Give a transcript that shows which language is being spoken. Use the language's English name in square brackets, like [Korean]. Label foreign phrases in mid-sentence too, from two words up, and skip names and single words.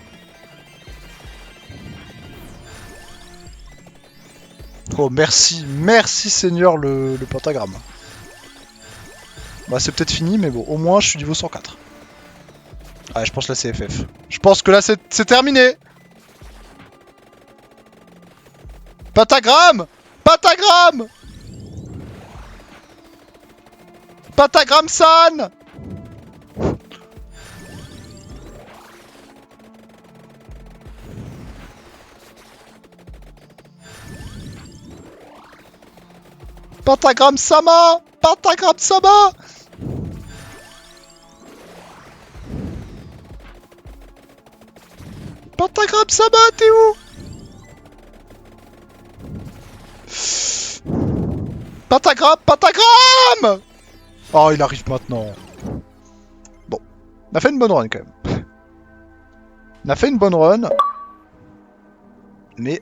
[French] Oh, merci, merci Seigneur le pentagramme. Bah, c'est peut-être fini, mais bon, au moins je suis niveau 104. Ah, je pense là c'est FF. Je pense que là c'est terminé. Pentagramme! Pentagramme! Pentagramme-san! Pentagramme-sama! Pentagramme-sama! Pentagramme-sama, t'es où? Pentagramme! Pentagramme! Oh, il arrive maintenant. Bon. On a fait une bonne run, quand même. On a fait une bonne run.